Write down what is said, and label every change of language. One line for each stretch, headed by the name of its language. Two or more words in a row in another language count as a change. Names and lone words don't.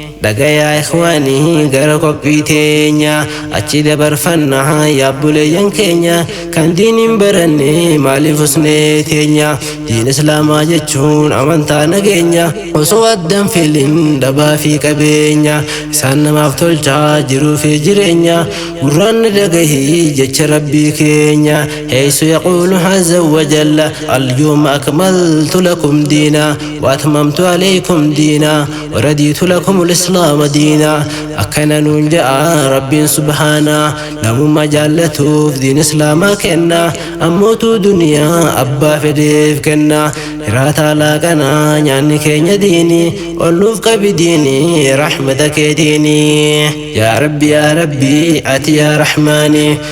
Oromo: Dhagayaa ikhwaanii gara qophii teenya achi dabarfanna yaa buleeyyan keenya kan diin hin baranne maaliif usnee teenya diin Islaamaa jechuun amantaa nageenya osoo addan filin dhabaa fi qabeenya isaan namaaf tolchaa jiruu fi jireenya gurraan na dhagahii jecha Rabbii keenya.
Arabic: حيث يقول عز وجل: "اليوم أكملت لكم دينا وأتممت عليكم دينا ورضيت لكم الإسلام دينا."
Oromo: Akkana nuun ja'a Rabbiin Subhaanaa. Namummaa jaallatuuf diin Islaamaa kenna. Ammootuu duniyaa abbaa fedheef kenna. Hiraataa laaqanaa nyaanni keenya diini. Ol nuuf qabi diini rahmata keetiini. Yaa Rabbi, yaa Rabbi, ati yaa Rahmaani.